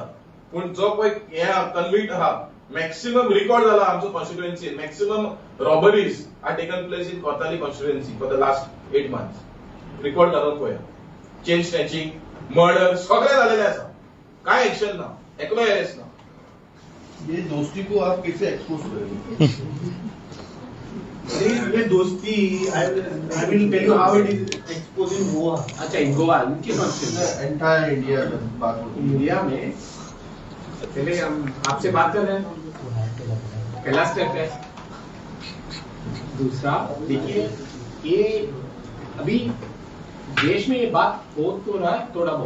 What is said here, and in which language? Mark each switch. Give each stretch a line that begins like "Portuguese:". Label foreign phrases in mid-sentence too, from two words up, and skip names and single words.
Konkani: पूण जो पळय हे कन्विक्ट आहा,
English: maximum record
Konkani: जाला आमचो कॉन्स्टिट्युएन्सीन.
English: maximum robberies are taken place in Cortalim constituency for the last 8 months.
Konkani: रिकॉर्ड करून पळया.
English: chain snatching,
Konkani: मर्डर सगळें जालेलें आसा. कांय एक्शन ना, एकलो अरेस्ट ना.
Hindi: ये दोस्ती को आप कैसे एक्सपोज करेंगे? ये दोस्ती
English: I will tell you how it is exposed in Goa.
Hindi: अच्छा, इन गोवा उनकी कॉन्स्टिट्यूशन एंटायर इंडिया में बात होती है. इंडिया में पहले हम आपसे बात कर रहे हैं, पहला स्टेप है. दूसरा देखिए, ये अभी देश में ये बात हो तो रहा है थोड़ा बहुत।